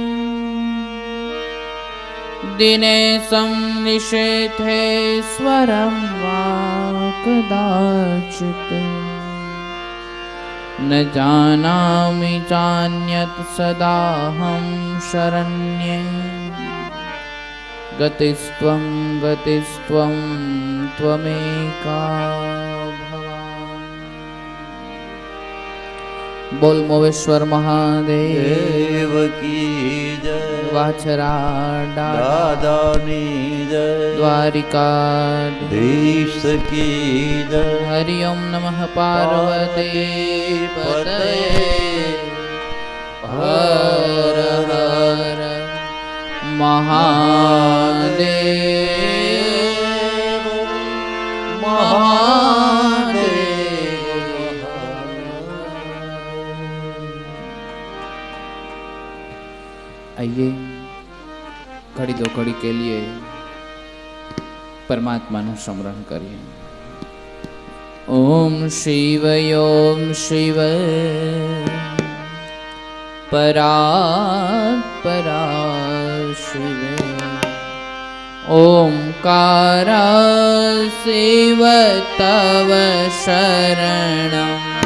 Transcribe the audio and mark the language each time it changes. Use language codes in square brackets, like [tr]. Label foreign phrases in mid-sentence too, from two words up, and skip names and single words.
[sa] दिनेशं निषेधेश्वरं वा कदाचित् न जानामि चान्यत् सदाहं शरण्ये गतिस्त्वं त्वमेका। [hi] बोल मोवेश्वर महादेव की जय। वाछरा [gu] દાદાની જય। [hi] द्वारिकाधीश की जय। [sa] हरि ओम नमः पार्वती पतये हर हर महादेव महादेव। [hi] आइए घड़ी दो घड़ी के लिए परमात्मा नु स्मरण करिए। [sa] ओम शिव परा शिव ओंकार शिव तव शरणम्।